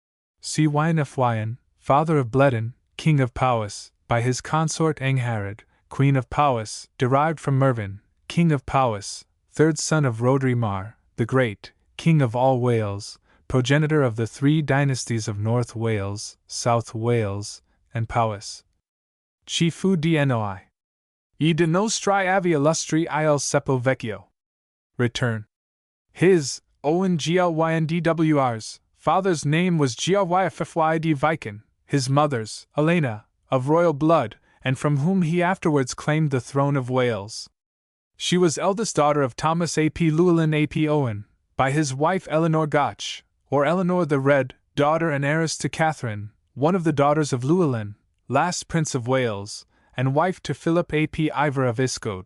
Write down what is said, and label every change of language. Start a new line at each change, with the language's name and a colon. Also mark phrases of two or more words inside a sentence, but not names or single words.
English: Cynfyn, father of Bledin, King of Powys, by his consort Angharad, Queen of Powys, derived from Mervyn, King of Powys, third son of Rhodri Mar, the Great, King of all Wales, progenitor of the three dynasties of North Wales, South Wales, and Powys. Chifu dnoi.
Italian: E de nostri avi illustri il sepo vecchio.
English: Return. His, Owen Glyndwr's, father's name was Glyffyd Viken, his mother's, Elena, of royal blood, and from whom he afterwards claimed the throne of Wales. She was eldest daughter of Thomas ap Llewellyn ap Owen, by his wife Eleanor Gotch, or Eleanor the Red, daughter and heiress to Catherine, one of the daughters of Llewellyn, last Prince of Wales, and wife to Philip ap Ivor of Iscode.